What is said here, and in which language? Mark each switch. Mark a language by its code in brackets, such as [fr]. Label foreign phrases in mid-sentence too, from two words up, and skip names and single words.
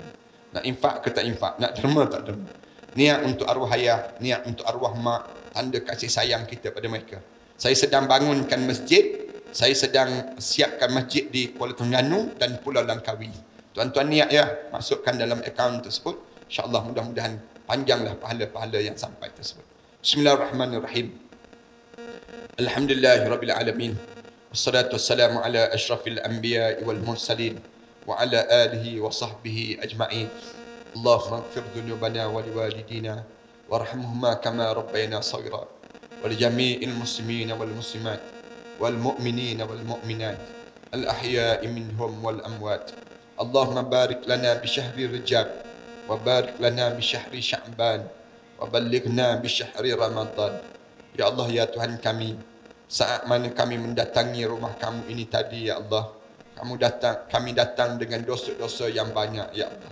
[ms] Nak infak ke tak infak, nak derma tak derma. Niat untuk arwah ayah, niat untuk arwah mak, tanda kasih sayang kita pada mereka. Saya sedang bangunkan masjid, saya sedang siapkan masjid di Kuala Terengganu dan Pulau Langkawi. Tuan-tuan niat ya, masukkan dalam akaun tersebut. InsyaAllah mudah-mudahan panjanglah pahala-pahala yang sampai tersebut. [ar] بسم الله الرحمن الرحيم. الحمد لله رب العالمين. والصلاة والسلام على أشرف الأنبياء والمرسلين وعلى آله وصحبه أجمعين. اللهم اغفر ذنوبنا ولوالدينا وارحمهما كما ربيانا صغيرا ولجميع المسلمين والمسلمات والمؤمنين والمؤمنات الأحياء منهم والأموات. اللهم بارك لنا بشهر رجب وبارك لنا بشهر شعبان وبلغنا بشهر رمضان. يا الله, [ms] ya Tuhan kami, saat mana kami mendatangi rumah kamu ini tadi, [ar] يا الله, [ms] kami datang dengan dosa-dosa yang banyak, [ar] يا الله.